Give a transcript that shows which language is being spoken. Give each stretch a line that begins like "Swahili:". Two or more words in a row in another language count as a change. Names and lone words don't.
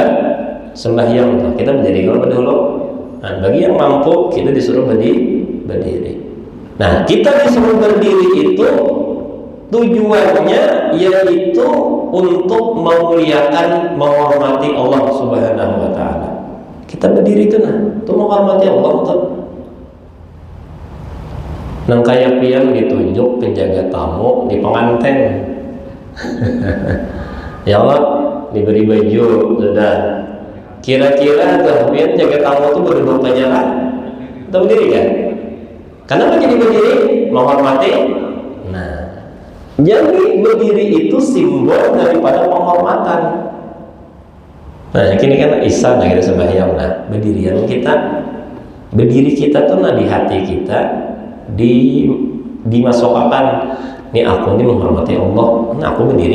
Indonesian: Sembahyang kita berdiri kalau dulu. Nah, bagi yang mampu kita disuruh berdiri. Nah, kita disuruh berdiri itu tujuannya yaitu untuk memuliakan, menghormati Allah
Arabic: سبحانه وتعالى.
Indonesian: Kita berdiri itu untuk menghormati Allah tuh.
Banjar: Nang kaya pian ditunjuk penjaga tamu di pengantin.
Indonesian: Ya Allah, diberi baju sudah.
Banjar: Kira-kira tuh pian jaga tamu itu berduduk penjara atau berdiri kan?
Indonesian: Kenapa jadi berdiri? Menghormati. Nah, jadi berdiri itu simbol daripada penghormatan. Nah, kini kan ihsan kita sembahyang. Nah, berdiri kita tuh di hati kita dimasukkan nih aku ini menghormati Allah, nah aku berdiri.